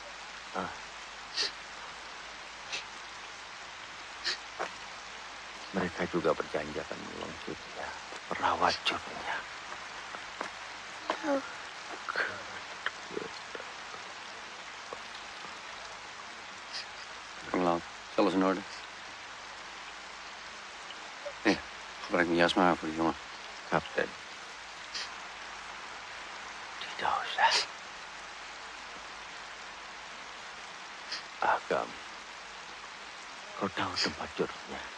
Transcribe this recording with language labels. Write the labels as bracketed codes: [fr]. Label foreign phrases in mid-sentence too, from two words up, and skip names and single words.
[id] Mereka juga berjanji akan menolong Jutnya, merawat Jutnya. Laut, [nl] is alles in orde? Nee, gebruik mijn jas maar voor die jongen. [id] Kapten. Tidak usah. Agam, kau tahu tempat Jutnya?